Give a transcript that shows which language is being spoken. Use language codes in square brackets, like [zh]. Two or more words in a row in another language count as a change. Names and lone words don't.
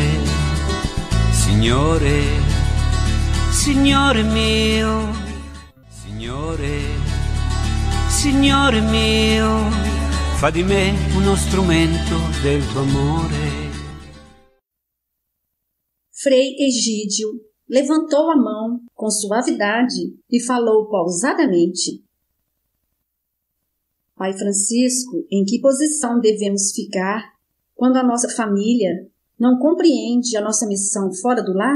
[it] Signore mio, Signore mio, fa di me uno strumento del tuo amore. [pt] Frei Egídio levantou a mão com suavidade e falou pausadamente. Pai Francisco, em que posição devemos ficar quando a nossa família não compreende a nossa missão fora do lar?